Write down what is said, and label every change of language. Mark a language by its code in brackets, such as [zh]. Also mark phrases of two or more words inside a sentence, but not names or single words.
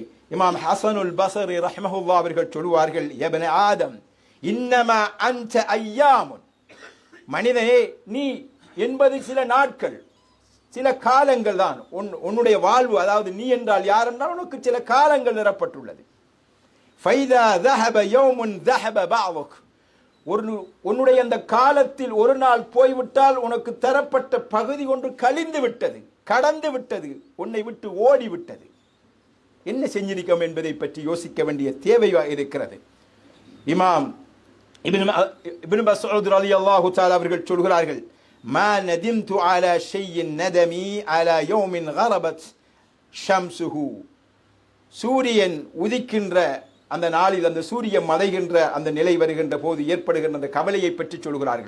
[ta] இமாம் ஹஸனுல் பஸரி ரஹ்மஹுல்லாஹ் அவர்கள் சொல்வார்கள், [ar] يا ابن آدم إنما أنت أيام, [ta] மனிதனே நீ என்பது சில நாட்கள், சில காலங்கள் தான் உன்னுடைய வாழ்வு. அதாவது நீ என்றால் யார் என்றால் உனக்கு சில காலங்கள் நிரப்பட்டுள்ளது. [ar] ஃபைதா ذهب يوم ذهب بعضك, [ta] உன்னுடைய அந்த காலத்தில் ஒரு நாள் போய்விட்டால் உனக்கு தரப்பட்ட பகுதி ஒன்று கழிந்து விட்டது, கடந்து விட்டது, உன்னை விட்டு ஓடி விட்டது. என்ன செஞ்சிருக்கோம் என்பதை பற்றி யோசிக்க வேண்டிய தேவை இருக்கிறது. இமாம் இப்னு மஸ்ஊத் [ar] رضي الله تعالى [ta] அவர்கள் சொல்கிறார்கள், [ar] ما ندمت على شيء ندمي على يوم غربت شمسه, [ta] சூரியன் உதிக்கின்ற அந்த நாளில், அந்த சூரியன் மறைகின்ற அந்த நிலை வருகின்ற போது ஏற்படுகின்ற அந்த கவலையை பற்றி சொல்கிறார்கள்.